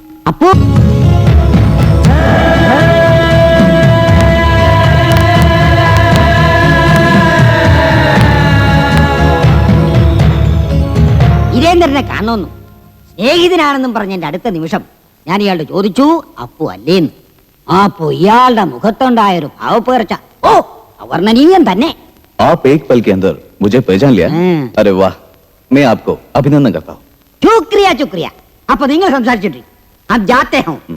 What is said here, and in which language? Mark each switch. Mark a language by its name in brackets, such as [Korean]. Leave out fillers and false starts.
[Malayalam] അപ്പു വീരേന്ദ്രനെ കാണുന്നു. സ്നേഹിതനാണെന്നും പറഞ്ഞ എന്റെ അടുത്ത നിമിഷം ഞാൻ ഇയാളോട് ചോദിച്ചു, അപ്പു അല്ലേന്ന്. അപ്പോ ഇയാളുടെ മുഖത്തുണ്ടായൊരു ഭാവപ്പേർച്ച, ഓ അവർണ്ണനീയം തന്നെ. [Hindi] आप एक पल के अंदर मुझे पहचान लिया? अरे वाह, मैं आपको अभिनंदन करता हूँ. ശുക്രിയ ശുക്രിയ. [Malayalam] അപ്പൊ നിങ്ങൾ സംസാരിച്ചിട്ട് [Hindi] अब जाते हूँ.